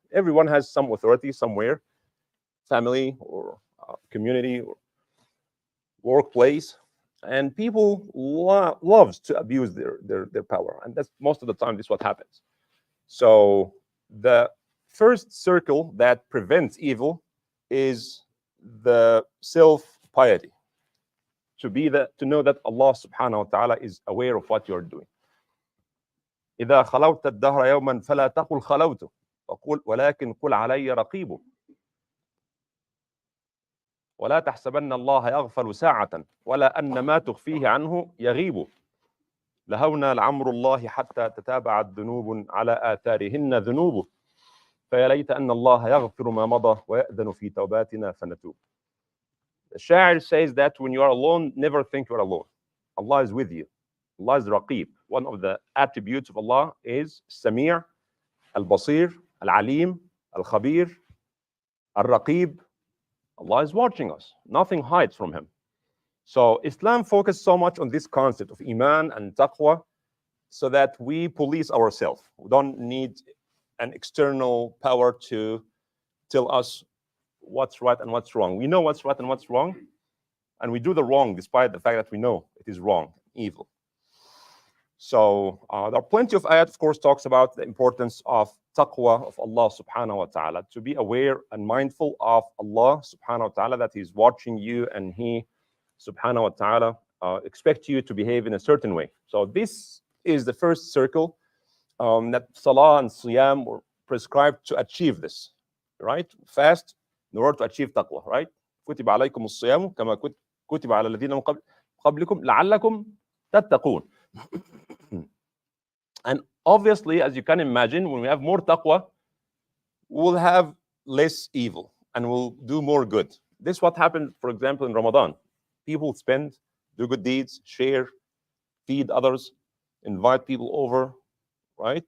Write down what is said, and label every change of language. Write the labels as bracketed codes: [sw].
[en] Everyone has some authority somewhere, family or community or workplace, and people loves to abuse their power, and that's most of the time this is what happens. So the first circle that prevents evil is the self-piety, to know that Allah subhanahu wa ta'ala is aware of what you're doing. [ar] إذا خلوت الدهر يوما فلا تقل خلوت ولكن قل علي رقيب ولا تحسبن الله يغفل ساعة ولا أن ما تخفيه عنه يغيب لهونا لعمر الله حتى تتابعت ذنوب على آثارهن ذنوب فيا ليت أن الله يغفر ما مضى ويأذن في توباتنا فنتوب. [en] The Sha'ir says that when you are alone, never think you are alone. Allah is with you. Allah is Raqib. One of the attributes of Allah is Sami', Al-Basir, Al-Alim, Al-Khabir, Al-Raqib. Allah is watching us. Nothing hides from Him. So Islam focused so much on this concept of Iman and Taqwa so that we police ourselves. We don't need an external power to tell us what's right and what's wrong. We know what's right and what's wrong, and we do the wrong despite the fact that we know it is wrong, evil. So there are plenty of ayat, of course, talks about the importance of taqwa of Allah subhanahu wa ta'ala, to be aware and mindful of Allah subhanahu wa ta'ala, that He's watching you and He subhanahu wa ta'ala expects you to behave in a certain way. So this is the first circle that salah and siyam were prescribed to achieve this, right? Fast in order to achieve taqwa, right? [ar] كتب عليكم الصيام كما كتب على الذين من قبلكم لعلكم تتقون. [en] And obviously, as you can imagine, when we have more taqwa, we'll have less evil and we'll do more good. This is what happened, for example, in Ramadan. People spend, do good deeds, share, feed others, invite people over, right?